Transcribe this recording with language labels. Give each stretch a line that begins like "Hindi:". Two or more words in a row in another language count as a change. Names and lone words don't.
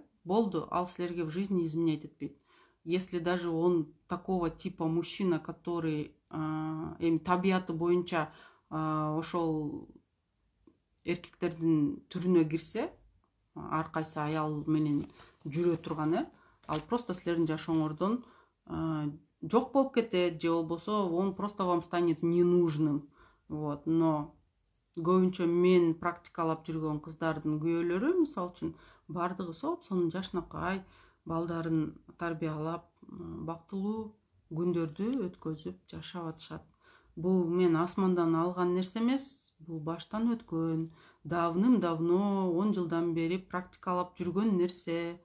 Kyrgyz: Болду, ал силерге
Russian: в жизни изменять
Kyrgyz: этпейт.
Russian: Если даже он такого типа мужчина, который
Kyrgyz: табияты боюнча ошол эркектердин түрүнө кирсе, ар кайсы аял менен жүрө турган, ал просто силердин жашооңордон жок болуп кетет, же болбосо
Russian: он просто вам станет ненужным.
Kyrgyz: Вот, но көбүнчө мен практикалап жүргөн кыздардын күйөөлөрү мисалы үчүн баардыгы сонун жашнакай балдарын тарбиялап бактылуу күндөрдү өткөзүп жашап атышат. Бул мен асмандан алган нерсе эмес, бул баштан өткөн, давным-давно 10 жылдан бери практикалап жүргөн нерсе.